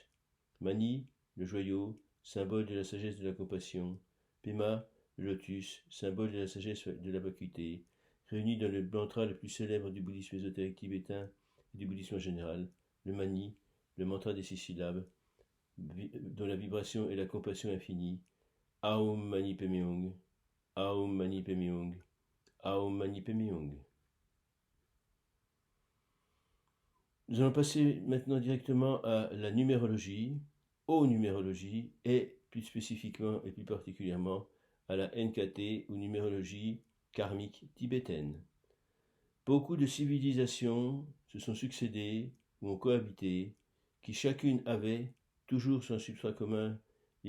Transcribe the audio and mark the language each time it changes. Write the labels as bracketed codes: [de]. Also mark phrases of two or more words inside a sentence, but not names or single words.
[fr] Mani, le joyau, symbole de la sagesse de la compassion, Pema, le lotus, symbole de la sagesse de la vacuité, réunis dans le mantra le plus célèbre du bouddhisme ésotérique tibétain et du bouddhisme en général, le Mani, le mantra des 6 syllabes, dont la vibration est la compassion infinie, [sa] Aum Mani Padme Aum Mani Padme Aum Mani Padme. [fr] Nous allons passer maintenant directement à la numérologie, aux numérologies et plus spécifiquement et plus particulièrement à la NKT ou numérologie karmique tibétaine. Beaucoup de civilisations se sont succédées ou ont cohabité, qui chacune avait, toujours son substrat commun, les